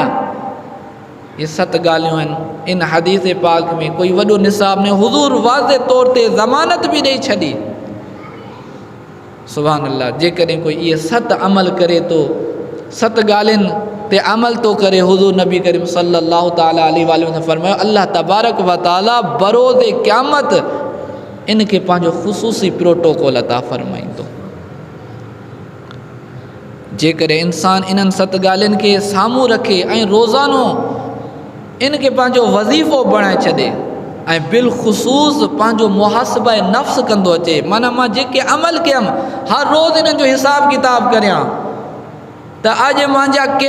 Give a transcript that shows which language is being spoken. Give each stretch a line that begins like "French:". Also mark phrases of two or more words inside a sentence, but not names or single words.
Sindhi: ये 7 ॻाल्हियूं आहिनि इन हदीस पाक में। कोई वॾो निसाब ने हुज़ूर वाज़े तौर ते ज़मानत बि ॾेई छॾी।
Arabic: سبحان الله,
Sindhi: जेकॾहिं कोई इहे 7 अमल करे थो, 7 ॻाल्हियुनि ते अमल तो करे, हुज़ूर नबी करीम
Arabic: صلى الله تعالى عليه وسلم
Sindhi: फरमायो
Arabic: الله تبارك وتعالى
Sindhi: बरोज़े क़यामत इनके पंहिंजो ख़ुसूसी प्रोटोकॉल अता फरमाईंदो। जेकॾहिं इंसान इन्हनि 7 ॻाल्हियुनि खे साम्हूं रखे ऐं रोज़ानो इनके पंहिंजो वज़ीफ़ो बणाए छॾे ऐं बिलख़ुसूस पंहिंजो मुहासिबा नफ़्स कंदो अचे, माना मां जेके अमल कयमि हर रोज़ इन्हनि जो हिसाब किताब करियां त अॼु मुंहिंजा